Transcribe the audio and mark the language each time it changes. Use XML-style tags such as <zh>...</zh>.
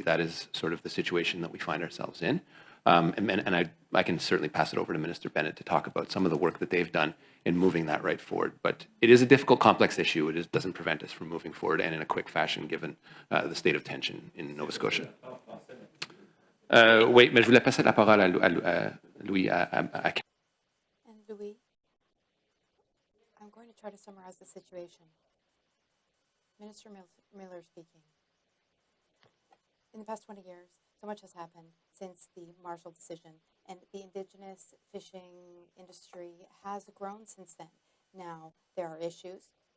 <en>That is sort of the situation that we find ourselves in. And I can certainly pass it over to Minister Bennett to talk about some of the work that they've done in moving that right forward. But it is a difficult, complex issue. It doesn't prevent us from moving forward, and in a quick fashion, given the state of tension in Nova Scotia.</en> <fr>Oui, mais je voulais passer la parole à Louis.</fr> <en>And Louis, I'm going to try to summarize the situation. Minister Miller speaking. In the past 20 years, so much has happened since the Marshall decision, and the Indigenous fishing industry has grown since then. Now, there are issues.</en>